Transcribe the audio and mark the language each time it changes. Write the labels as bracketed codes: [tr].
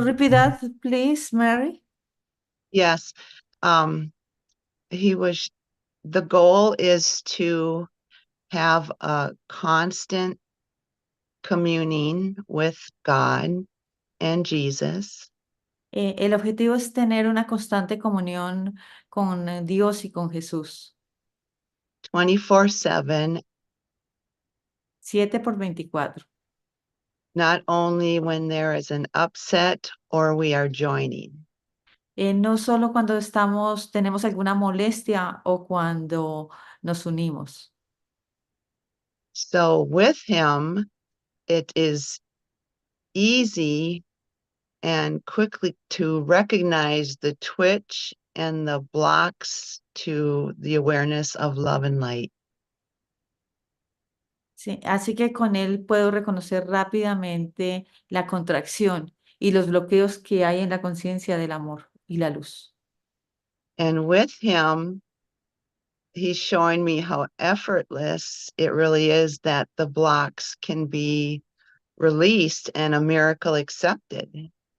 [en] repeat that, please, Mary? Yes. The goal is to have a constant communing with God and Jesus, [es] El objetivo es tener una constante comunión con Dios y con Jesús, [en] 24/7, [es] 7 por 24. [en] not only when there is an upset or we are joining. [es] No solo cuando tenemos alguna molestia o cuando nos unimos. [en] So with him, it is easy and quickly to recognize the twitch and the blocks to the awareness of love and light. [es] Sí, así que con él puedo reconocer rápidamente la contracción y los bloqueos que hay en la conciencia del amor y la luz. [en] And with him, he's showing me how effortless it really is that the blocks can be released and a miracle accepted.